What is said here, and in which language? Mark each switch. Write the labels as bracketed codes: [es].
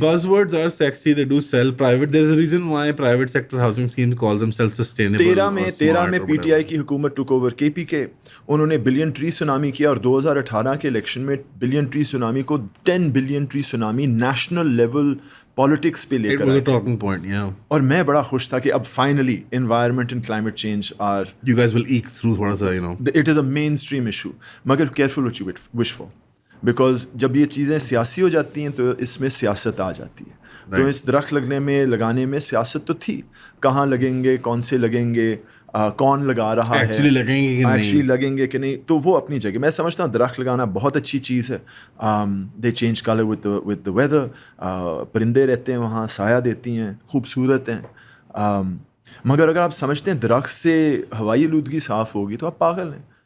[en] buzz words are sexy, they do sell private. There is a reason why private sector housing schemes call themselves sustainable. [ur] 13 میں PTI کی حکومت [en] took over [ur] KPK, انہوں نے billion tree tsunami کیا, اور 2018 کے election میں بلین ٹری سونامی کو 10 billion tree tsunami national level politics پہ لے کر آئے. [en] talking point, yeah. [ur] اور میں بڑا خوش تھا کہ اب finally [en] environment and climate change are you guys will eke through [ur] تھوڑا سا, [en] it is a mainstream issue. [ur] مگر [en] careful what you wish for, because [ur] جب یہ چیزیں سیاسی ہو جاتی ہیں تو اس میں سیاست آ جاتی ہے. تو اس درخت لگانے میں سیاست تو تھی, کہاں لگیں گے, کون سے لگیں گے, کون لگا رہا ہے, Actually لگیں گے کہ نہیں. ایکچولی لگیں گے کہ نہیں, تو وہ اپنی جگہ. میں سمجھتا ہوں درخت لگانا بہت اچھی چیز ہے. [en] they change colour with the weather, [ur] پرندے رہتے ہیں وہاں, سایہ دیتی ہیں, خوبصورت ہیں. مگر اگر آپ سمجھتے ہیں درخت سے ہوائی آلودگی صاف ہوگی تو آپ پاگل ہیں.